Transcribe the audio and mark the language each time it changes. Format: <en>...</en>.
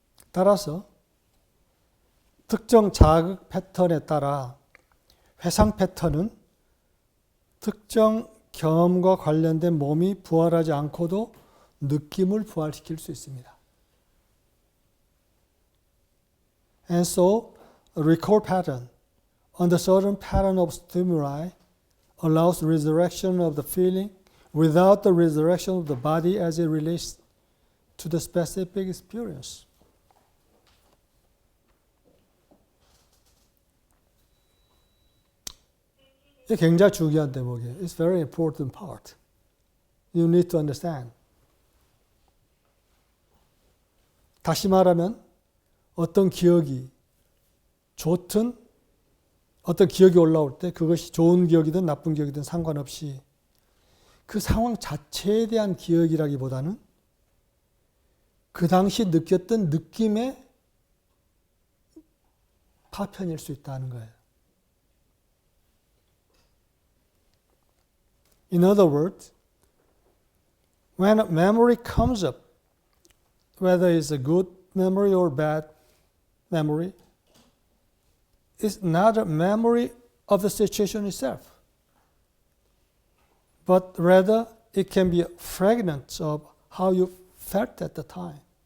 <ko>따라서 특정 자극 패턴에 따라 회상 패턴은 특정 경험과 관련된 몸이 부활하지 않고도 느낌을 부활시킬 수 있습니다.</ko> <en>And so, a recall pattern under certain pattern of stimuli allows resurrection of the feeling without the resurrection of the body as it relates to the specific experience.</en> <ko>이게 굉장히 중요한 대목이에요.</ko> <en>It's very important part. You need to understand.</en> <ko>다시 말하면 어떤 기억이 좋든 어떤 기억이 올라올 때 그것이 좋은 기억이든 나쁜 기억이든 상관없이 그 상황 자체에 대한 기억이라기보다는 그 당시 느꼈던 느낌의 파편일 수 있다는 거예요.</ko> <en>In other words, when a memory comes up, whether it's a good memory or bad memory, it's not a memory of the situation itself, but rather it can be fragments of how you felt at the time.</en>